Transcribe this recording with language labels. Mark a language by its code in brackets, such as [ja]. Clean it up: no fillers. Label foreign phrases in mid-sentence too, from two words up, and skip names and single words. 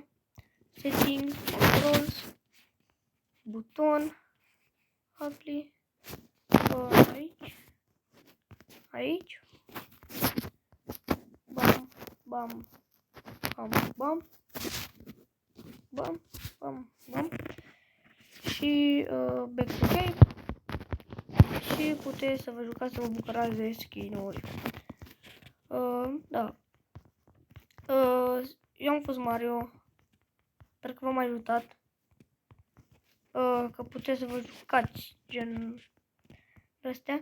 [en] Setting, controls, [ro] buton, apply, aici, bam, bam, bam, bam, bam, bam, bam. [en] Și back to game. [ro] Și puteți să vă jucați, să vă bucurați de skin-uri. Da. Eu am fost Mario. Sper că v-am ajutat. Că puteți să vă jucați gen astea.